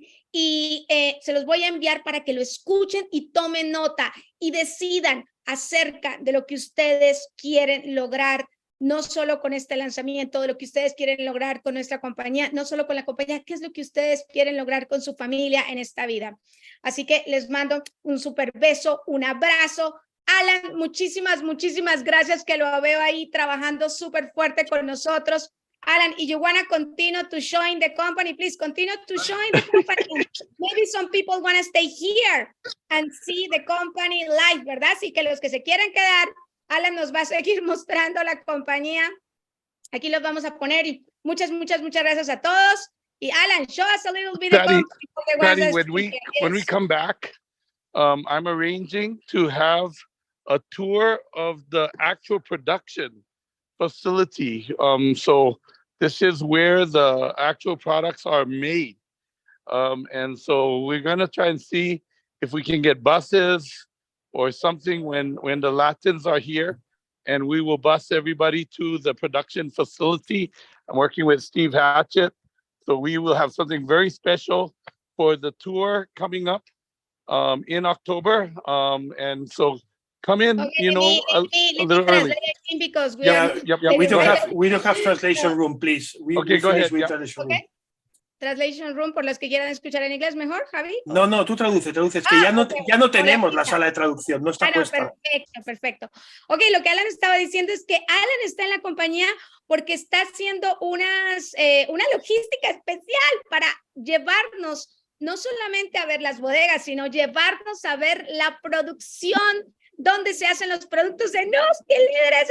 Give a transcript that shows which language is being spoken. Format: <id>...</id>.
<es>Y se los voy a enviar para que lo escuchen y tomen nota y decidan acerca de lo que ustedes quieren lograr, no solo con este lanzamiento, de lo que ustedes quieren lograr con nuestra compañía, no solo con la compañía, qué es lo que ustedes quieren lograr con su familia en esta vida. Así que les mando un súper beso, un abrazo. Alan, muchísimas gracias, que lo veo ahí trabajando súper fuerte con nosotros.</es> <en>Alan, if you want to continue to join the company, please continue to join the company. Maybe some people want to stay here and see the company live, ¿verdad?</en> <es>Así que los que se quieran quedar, Alan nos va a seguir mostrando la compañía. Aquí los vamos a poner y muchas gracias a todos.</es> <en>Y Alan, show us a little bit Patty, of Patty, when we come back, I'm arranging to have a tour of the actual production facility. So this is where the actual products are made. And so we're going to try and see if we can get buses or something when the Latins are here, and we will bus everybody to the production facility. I'm working with Steve Hatchett. So we will have something very special for the tour coming up in October. And so come in, okay, you know, a little early. Because we We don't have translation room, please. Okay, go ahead. Translation room. Translation room,</en> <es>por los que quieran escuchar en inglés, mejor, Javi. No, tú traduces, que ya no tenemos la sala de traducción, no está puesta. Perfecto. Ok, lo que Alan estaba diciendo es que Alan está en la compañía porque está haciendo una logística especial para llevarnos no solamente a ver las bodegas, sino llevarnos a ver la producción donde se hacen los productos de Noski, líderes.</es>